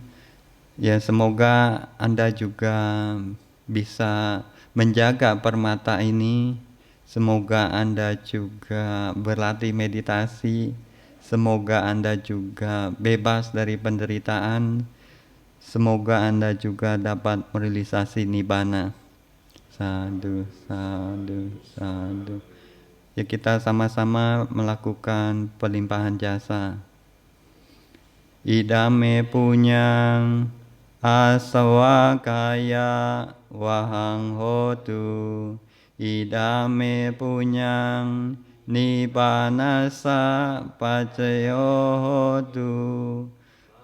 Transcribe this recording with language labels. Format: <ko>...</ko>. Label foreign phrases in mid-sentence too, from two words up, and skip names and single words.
<id>Ya, semoga Anda juga bisa menjaga permata ini. Semoga Anda juga berlatih meditasi. Semoga Anda juga bebas dari penderitaan. Semoga Anda juga dapat merealisasi nibbana.</id> <pi>Sadhu, sadhu, sadhu.</pi> <id>Ya, kita sama-sama melakukan pelimpahan jasa.</id> <pi>Idame punyang asawakaya wahang hotu. Idame punyang nibbanasa pacayo hotu.</pi>